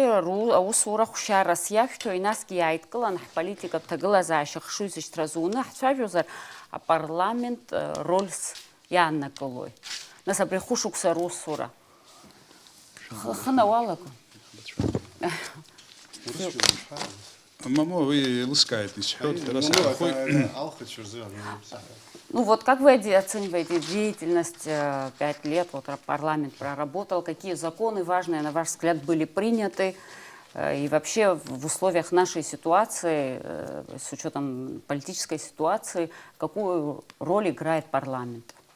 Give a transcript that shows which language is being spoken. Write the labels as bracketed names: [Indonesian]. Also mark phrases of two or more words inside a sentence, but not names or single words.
[Abkhazian] аусура хәшьарас иашәҭо, инасгьы иааидкылан ҳполитикатә ҭагылазаашьа хшыҩ зышьҭра зуны ҳцәажәозар, апарламент рольс иааннакылои. Нас абри хәышықәса русура. Хына уалаго. [Russian] Мамо, вы ласкаетесь. Ну вот как вы оцениваете деятельность 5 лет, вот парламент проработал, какие законы важные, на ваш взгляд, были приняты, и вообще в условиях нашей ситуации, с учетом политической ситуации, какую роль играет парламент?